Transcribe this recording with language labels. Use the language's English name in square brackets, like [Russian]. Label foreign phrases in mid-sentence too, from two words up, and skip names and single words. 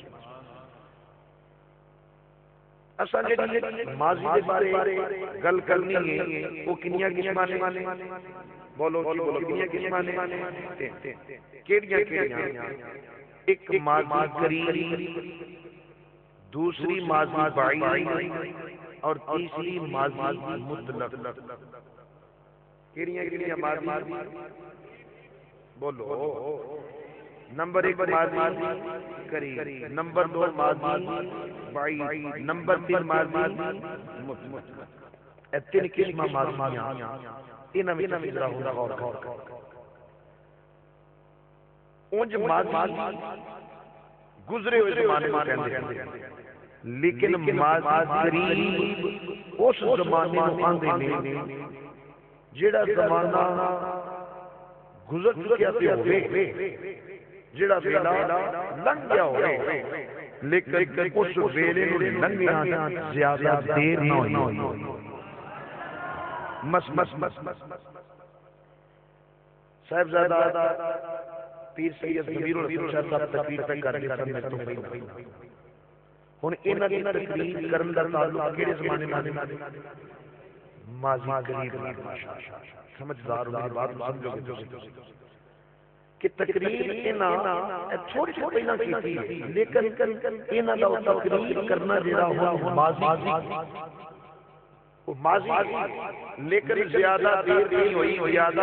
[Punjabi] اصل جڑی ماضی دے بارے گل کرنی ہے وہ کنیاں قسماں نے بولو کنیاں قسماں نے کیڑیاں ایک ماضی قریب دوسری ماضی بعید اور تیسری ماضی مطلق کیڑیاں ماضی بولو نمبر 1 ماضی قریب نمبر 2 ماضی بعید نمبر 3 ماضی مطلق اے 3 قسماں ماضیاں انہاں وچ ذرا غور کرو اونج ماضی گزرے ہوئے زمانے میں کہندے لیکن ماضی قریب اس زمانے نوں آندے نے جڑا زمانہ گزر چکیا تے ہوئے جڑا ویلا لنگ گیا ہوئے لیکن اس ویلے نوں لنگیاں زیادہ دیر نہ ہوئی صاحبزادہ پیر سید ضمیر الحسن شاہ صاحب تقریر پہ کر کے سن میں تو پہلا ہن انہاں دی تقریر کرن دا تعلق کیڑے زمانے نال ماضی قریب [Urdu] سمجھدار ہو بات سمجھو [Punjabi] کہ تقریر انہاں تھوڑی سی پہلا کیتی لیکن انہاں دا تقریر کرنا جڑا ہو ماضی لیکن زیادہ دیر نہیں ہوئی زیادہ